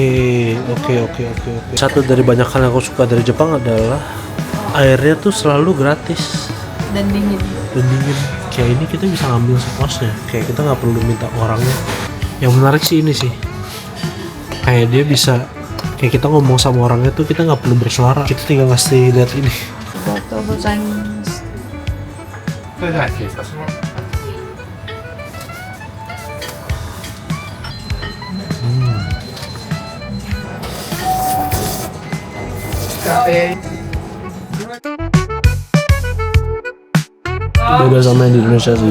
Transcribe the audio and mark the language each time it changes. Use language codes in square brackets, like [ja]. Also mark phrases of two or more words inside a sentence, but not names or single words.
[id] Satu dari banyak hal yang aku suka dari Jepang adalah airnya tuh selalu gratis Dan dingin. dan dingin. Kayak ini kita bisa ngambil sepuasnya. Kayak kita nggak perlu minta orangnya. Yang menarik sih ini sih. Kayak dia bisa, kayak kita ngomong sama orangnya tuh kita nggak perlu bersuara. Kita tinggal ngasih lihat ini. Foto Chinese. [ja] それでは失礼いたします [id] Beda sama yang di Indonesia sih.